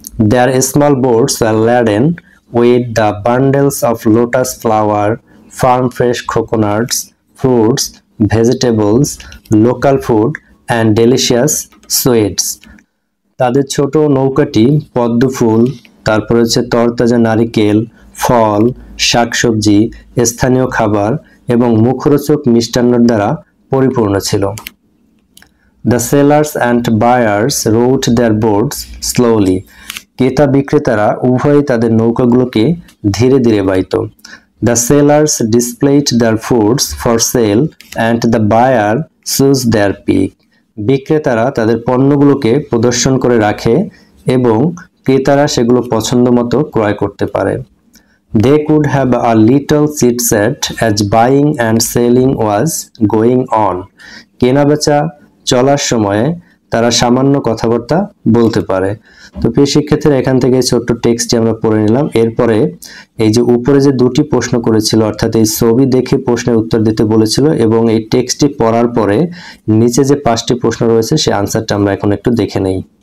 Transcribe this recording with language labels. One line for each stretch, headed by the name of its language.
English: there small boats are laden with the bundles of lotus flower, farm fresh coconuts, fruits, vegetables, local food and delicious sweets,
Bangla: তাদের ছোট নৌকাটি পদ্ম ফুল, তারপর হচ্ছে তরতাজা নারিকেল, ফল, শাকসবজি, স্থানীয় খাবার এবং মুখরোচক মিষ্টান্নের দ্বারা পরিপূর্ণ ছিল।
English: the sellers and buyers rowed their boats slowly,
Bangla: ক্রেতা বিক্রেতারা উভয়ই তাদের নৌকাগুলোকে ধীরে ধীরে বাইত।
English: The sellers displayed their foods for sale and the buyer chose their pick.
Bangla: বিক্রেতারা তাদের পণ্যগুলোকে প্রদর্শন করে রাখে এবং ক্রেতারা সেগুলো পছন্দ মতো ক্রয় করতে পারে।
English: They could have a little chit-chat as buying and selling was going on.
Bangla: কেনাবেচা চলার সময়ে তারা সামান্য কথাবার্তা বলতে পারে। তো প্রিয় শিক্ষার্থীরা, এখান থেকে ছোট্ট টেক্সটটি আমরা পড়ে নিলাম। এরপরে এই যে উপরে যে দুটি প্রশ্ন করেছিল, অর্থাৎ এই ছবি দেখে প্রশ্নের উত্তর দিতে বলেছিল এবং এই টেক্সটটি পড়ার পরে নিচে যে 5টি প্রশ্ন রয়েছে সেই আনসারটা আমরা এখন একটু দেখে নেই।